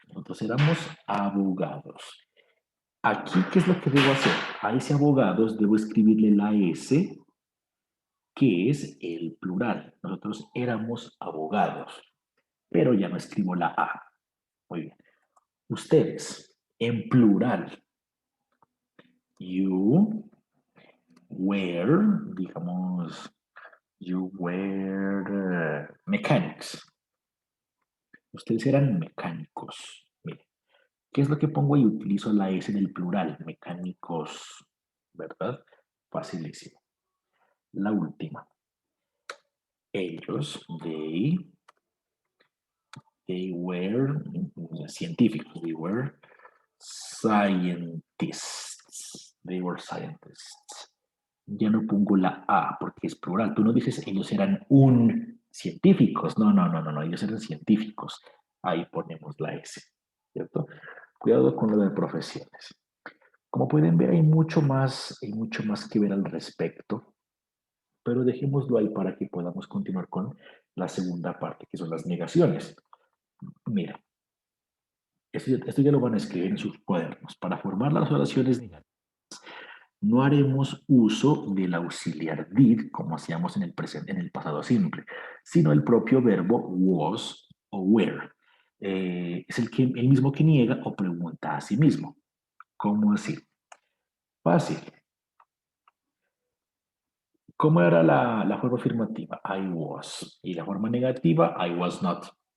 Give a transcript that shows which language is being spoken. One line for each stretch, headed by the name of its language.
Spanish: Nosotros éramos abogados. Aquí, ¿qué es lo que debo hacer? A ese abogados debo escribirle la S, que es el plural. Nosotros éramos abogados, pero ya no escribo la A. Muy bien. Ustedes, en plural.
English: You were,
Spanish: digamos,
English: you were mechanics.
Spanish: Ustedes eran mecánicos. Miren, ¿qué es lo que pongo ahí? Utilizo la S del plural, mecánicos, ¿verdad? Facilísimo. La última. Ellos,
English: they were
Spanish: científicos,
English: they were scientists. They were scientists.
Spanish: Ya no pongo la A porque es plural. Tú no dices ellos eran un científicos. No, no, no, no, no. Ellos eran científicos. Ahí ponemos la S, ¿cierto? Cuidado con lo de profesiones. Como pueden ver, hay mucho más que ver al respecto. Pero dejémoslo ahí para que podamos continuar con la segunda parte, que son las negaciones. Mira, esto ya lo van a escribir en sus cuadernos. Para formar las oraciones negativas, no haremos uso del auxiliar did, como hacíamos en el presente, en el pasado simple, sino el propio verbo was o were. Es el mismo que niega o pregunta a sí mismo. ¿Cómo así? Fácil. ¿Cómo era la forma afirmativa?
English: I was.
Spanish: Y la forma negativa,
English: I was not.